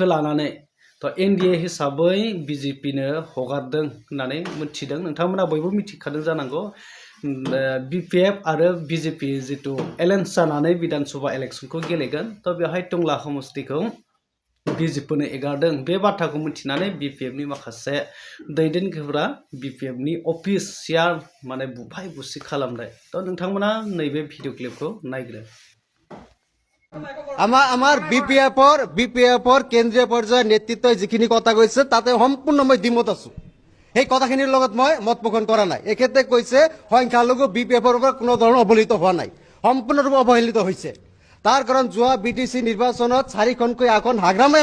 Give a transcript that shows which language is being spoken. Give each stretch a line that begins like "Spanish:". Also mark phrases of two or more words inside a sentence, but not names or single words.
Bodo: लानानै थ' एनडिए हिसाबै बिजेपिनो हगारदों होननानै मिथिदों नोंथांमोना बयबो मिथिखादों जानांगौ बिपिएफ आरो बिजेपि जितु एलायन्स जानानै विधान सभा इलेक्शनखौ गेलेगोन थ' बेवहाय टंला समष्टिखौ बिजेपिनो एगारदों बे बाथ्राखौ मिथिनानै बिपिएफनि माखासे दैदेनगिरिफोरा बिपिएफनि अफिस सियार माने बुफाय बुसि खालामनाय थ' नोंथांमोना नैबे भिडिअ क्लिपखौ नायग्रो
Assamese: আমাৰ বিপিএফৰ কেন্দ্ৰীয় পৰ্যায়ৰ নেতৃত্বই যিখিনি কথা কৈছে তাতে সম্পূৰ্ণ মই দ্বিমত আছো এই কথাখিনিৰ লগত মই মত পোষণ কৰা নাই এখেতে কৈছে সংখ্যালঘু বিপিএফৰ পৰা কোনো ধৰণৰ অৱহেলিত হোৱা নাই সম্পূৰ্ণৰূপে অৱহেলিত হৈছে তাৰ কাৰণ যোৱা বিটিসি নিৰ্বাচনত 4খনকৈ আসন হাগ্ৰামে